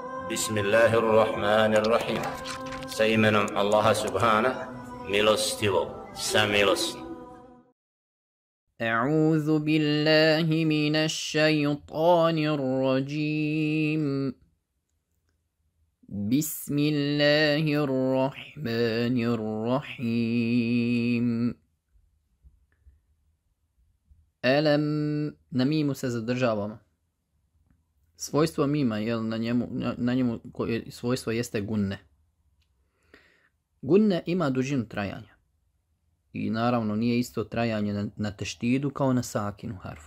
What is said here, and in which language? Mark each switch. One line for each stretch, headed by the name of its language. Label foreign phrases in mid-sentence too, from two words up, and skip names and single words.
Arabic: بسم الله الرحمن الرحيم.
Bosnian: Sa imenom Allaha subhana, milostivog, samilosnog.
Arabic: أعوذ بالله من الشيطان الرجيم. بسم الله الرحمن الرحيم.
Bosnian: Elem, na mimu se zadržavamo. Svojstvo mima, na njemu svojstvo jeste gunne. Gunne ima dužinu trajanja. I naravno nije isto trajanje na teštidu kao na sakinu harfu.